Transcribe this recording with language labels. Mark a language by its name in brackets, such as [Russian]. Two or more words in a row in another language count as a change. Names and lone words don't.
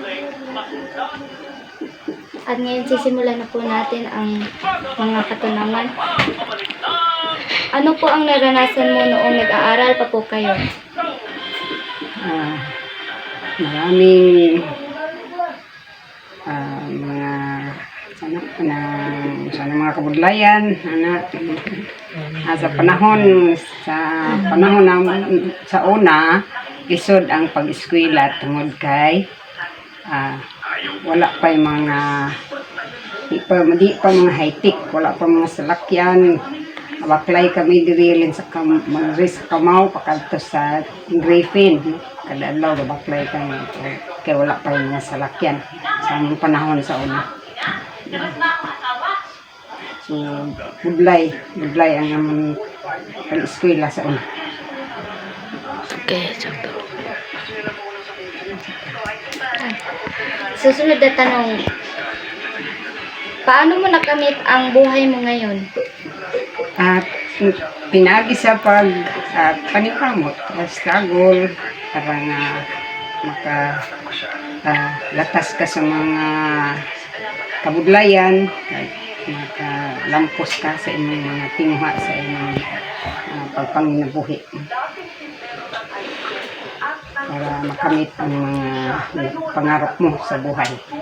[Filipino] At ngayon sisimulan na po natin ang mga katanungan. Ano po ang naranasan mo noong nag-aaral pa po kayo? [Hiligaynon] Maraming mga kabudlayan sa panahon sa una isod ang pag-eskwela tungod kay wala pa yung mga di pa mga high-tech, wala pa mga salakyan. Baklay kami dirilin sa Kamao pakadto sa Griffin. Kada adlaw baklay kami kay wala pa yung mga salakyan sa panahon sa una. So budlay ang among pag-eskwela sa una. [Filipino] Okay, sakto. Susunod na tanong. Paano mo nakamit ang buhay mo ngayon? [Hiligaynon] At pinagi sa panikamot, struggle para nga latas ka sa mga kabudlayan at makalampos ka sa inyong mga tinguha sa inyong pagpanginabuhi para [Filipino] makamit ang mga pangarap mo sa buhay.